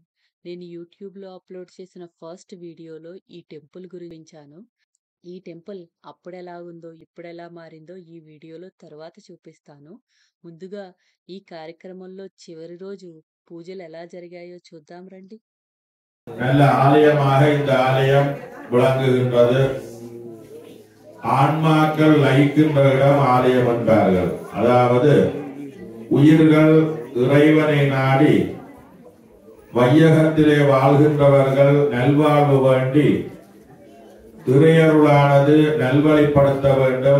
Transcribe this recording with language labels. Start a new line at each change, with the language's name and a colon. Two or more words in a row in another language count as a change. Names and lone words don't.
Telugu: నేను యూట్యూబ్లో అప్లోడ్ చేసిన ఫస్ట్ వీడియోలో ఈ టెంపుల్ గురించాను. ఈ టెంపుల్ అప్పుడెలా ఉందో ఇప్పుడెలా మారిందో ఈ వీడియోలో తర్వాత చూపిస్తాను. ముందుగా ఈ కార్యక్రమంలో చివరి రోజు பூஜைகள் ఎలా జరిగాయோ చూద్దాం రండి.
Tamil: நல்ல ஆலயமாக இந்த ஆலயம் விளங்குகின்றது. ஆன்மாக்கள் லயிக்கின்ற இடம் ஆலயம் என்பார்கள். அதாவது உயிர்கள் இறைவனை நாடி வையகத்திலே வாழ்கின்றவர்கள் நல்வாழ்வு வேண்டி இறையருளானது நல்வழிப்படுத்த வேண்டும்.